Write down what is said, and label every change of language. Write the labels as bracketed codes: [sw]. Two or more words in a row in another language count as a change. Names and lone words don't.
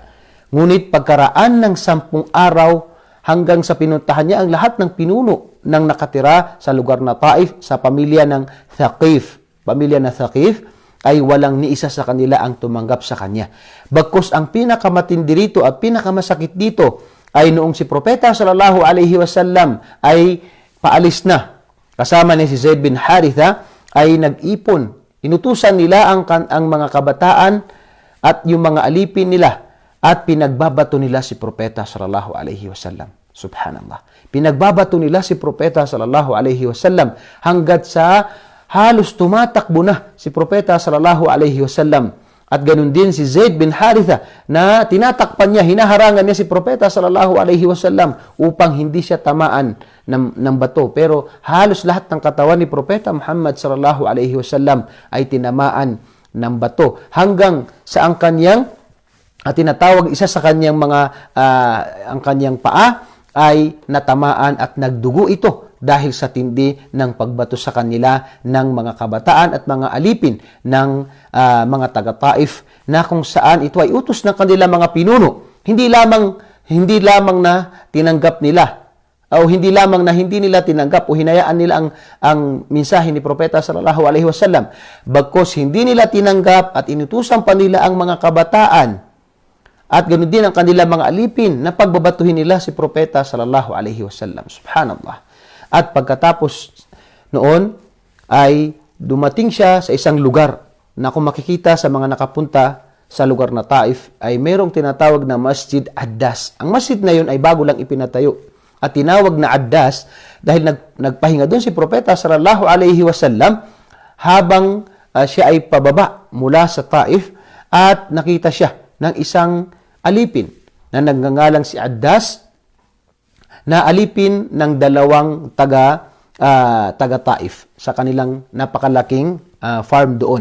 [tl] Ngunit pagkaraan ng 10 araw hanggang sa pinuntahan niya ang lahat ng pinuno ng nakatira sa lugar na Taif sa pamilya ng Thaqif. Pamilya na Thaqif ay walang ni isa sa kanila ang tumanggap sa kanya. Bagkus ang pinakamatindi rito at pinakamasakit dito ay noong si Propeta [ar] صلى الله عليه وسلم [tl] ay paalis na. Kasama ni si Zaid bin Haritha ay nag-ipon. Inutusan nila ang mga kabataan at yung mga alipin nila at pinagbabato nila si Propeta [ar] صلى الله عليه وسلم. [tl] Subhanallah. Pinagbabato nila si Propeta [ar] صلى الله عليه وسلم [tl] hanggat sa halos tumatakbo na si Propeta [ar] صلى الله عليه وسلم. [tl] At ganun din si Zaid bin Haritha na tinatakpan niya, hinaharangan niya si Propeta [ar] صلى الله عليه وسلم [tl] upang hindi siya tamaan ng bato. Pero halos lahat ng katawan ni Propeta Muhammad [ar] صلى الله عليه وسلم [tl] ay tinamaan ng bato. Hanggang sa ang kanyang tinatawag isa sa kanyang ang kanyang paa ay natamaan at nagdugo ito dahil sa tindi ng pagbato sa kanila ng mga kabataan at mga alipin ng mga taga-Taif na kung saan ito ay utos ng kanila mga pinuno. Hindi lamang na tinanggap nila o hindi lamang na hindi nila tinanggap o hinayaan nila ang mensahe ni Propeta [ar] صلى الله عليه وسلم. [tl] Bagkus hindi nila tinanggap at inutusan pa nila ang mga kabataan At ganoon din ang kanilang mga alipin na pagbabatuhin nila si Propeta [ar] صلى الله عليه وسلم. [tl] Subhanallah. At pagkatapos noon ay dumating siya sa isang lugar na kung makikita sa mga nakapunta sa lugar na Taif ay mayroong tinatawag na Masjid Addas. Ang masjid na yun ay bago lang ipinatayo. At tinawag na Addas dahil nagpahinga doon si Propeta [ar] صلى الله عليه وسلم [tl] habang siya ay pababa mula sa Taif at nakita siya ng isang alipin na nagngangalang si Addas na alipin ng dalawang taga Taif sa kanilang napakalaking farm doon.